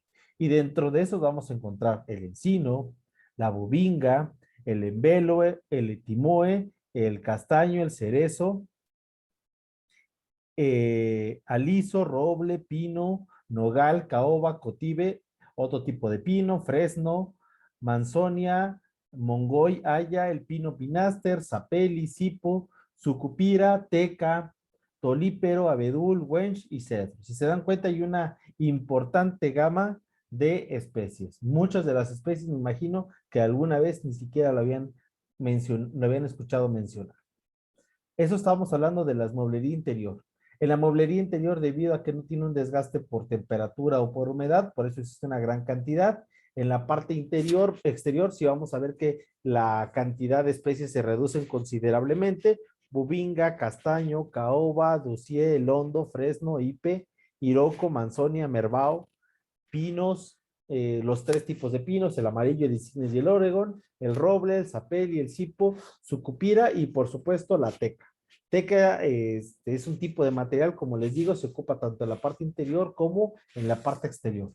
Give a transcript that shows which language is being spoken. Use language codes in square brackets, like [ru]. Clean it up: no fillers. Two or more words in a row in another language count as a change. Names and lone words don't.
[es] Y dentro de eso vamos a encontrar el encino, la bobinga, el embeloe, el etimoe, el castaño, el cerezo, aliso, roble, pino, nogal, caoba, cotive, otro tipo de pino, fresno, manzonia, mongoy, haya, el pino pinaster, sapeli, sipo, sucupira, teca, tolípero, abedul, wench y cedro. Si se dan cuenta, hay una importante gama de especies. Muchas de las especies, me imagino que alguna vez ni siquiera lo habían escuchado mencionar. Eso estábamos hablando de la mueblería interior. En la mueblería interior, debido a que no tiene un desgaste por temperatura o por humedad, por eso existe una gran cantidad. En la parte exterior, sí vamos a ver que la cantidad de especies se reducen considerablemente. Bubinga, castaño, caoba, ducié, londo, fresno, ipe, iroco, manzonia, merbao, pinos, los tres tipos de pinos, el amarillo, el insignis y el Oregon, el roble, el sapel y el cipo, sucupira y por supuesto la teca. Teca es un tipo de material, como les digo, se ocupa tanto en la parte interior como en la parte exterior.